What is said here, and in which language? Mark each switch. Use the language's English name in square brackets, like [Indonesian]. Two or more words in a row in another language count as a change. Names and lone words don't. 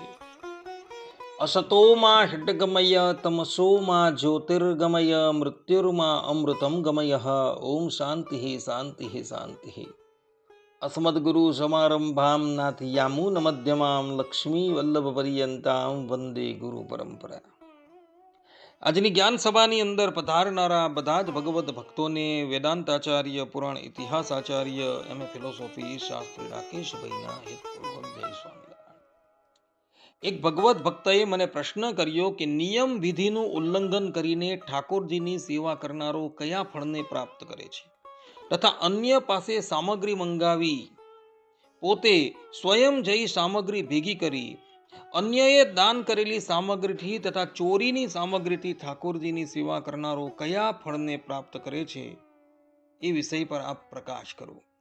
[Sanskrit] असतो मा षड्गमय तमसो मा ज्योतिर्गमय मृत्युर्मा अमृतं गमयः। ओम शान्तिः शान्तिः शान्तिः। अस्मद्गुरु समारंभां नाथयामुनमध्यमां लक्ष्मीवल्लभपर्यन्तां वन्दे गुरु परंपरा। [Gujarati] આજની જ્ઞાન સભાની અંદર પધારનારા બધા જ ભગવત ભક્તોને વેદાંતાચાર્ય પુરાણ ઇતિહાસ આચાર્ય એમ ફિલોસોફી શાસ્ત્રી રાકેશભાઈના હેતપૂર્વક જય સ્વામિનારાયણ। એક ભગવત ભક્તએ મને પ્રશ્ન કર્યો કે નિયમ વિધિનું ઉલ્લંઘન કરીને ઠાકોરજીની સેવા કરનારો કયા ફળને પ્રાપ્ત કરે છે તથા અન્ય પાસે સામગ્રી મંગાવી પોતે સ્વયં જઈ સામગ્રી ભેગી કરી અન્યએ દાન કરેલી સામગ્રીથી તથા ચોરીની સામગ્રીથી ઠાકોરજીની સેવા કરનારો કયા ફળને પ્રાપ્ત કરે છે એ વિષય પર આપ પ્રકાશ કરો।